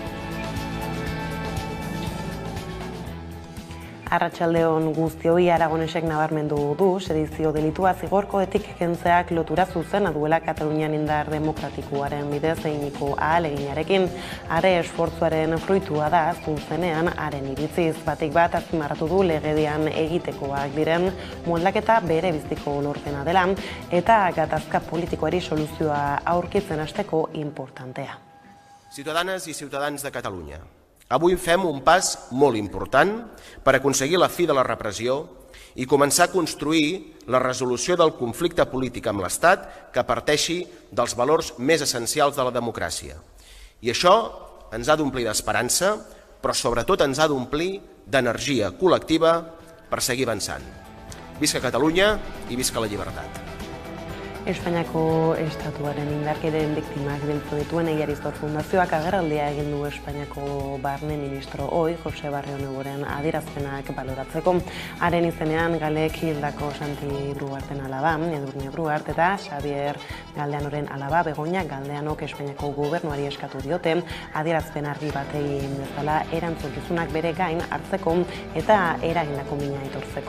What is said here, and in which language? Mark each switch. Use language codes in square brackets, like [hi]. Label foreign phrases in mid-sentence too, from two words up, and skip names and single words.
[eu] Arratsaldeon guztioi, Aragonesek nabarmendu du sedizio delitua zigor-kodetik kentzeak lotura zuzena duela Katalunian indar demokratikoaren bidez eginiko ahaleginarekin. Are esfortzuaren fruitua da zuzenean haren iritziz. Batik bat azpimarratu du legedian egitekoak diren moldaketa bere biziko lorpena dela eta gatazka politikoari soluzioa aurkitzen hasteko importantea. [ca] Ciutadanes i ciutadans de Catalunya, avui fem un pas molt important per aconseguir la fi de la repressió i començar a construir la resolució del conflicte polític amb l'Estat que parteixi dels valors més essencials de la democràcia. I això ens ha d'omplir d'esperança, però sobretot ens ha d'omplir d'energia col·lectiva per seguir avançant. Visca Catalunya i visca la llibertat. [eu] Espainiako estatuaren indarkeriaren biktimak biltzen dituen Egiariztor Fundazioak agerraldia egin du Espainiako barne ministro ohi, Jose Barrionuevoren adierazpenak baloratzeko. Haren izenean Galek hildako Santi Brugarten alaba, Edurne Brugart eta Xavier Galdeanoren alaba, Begoña Galdeanok Espainiako gobernuari eskatu diote adierazpen argi bat egin bezala erantzukizunak bere gain hartzeko eta eragindako mina aitortzeko.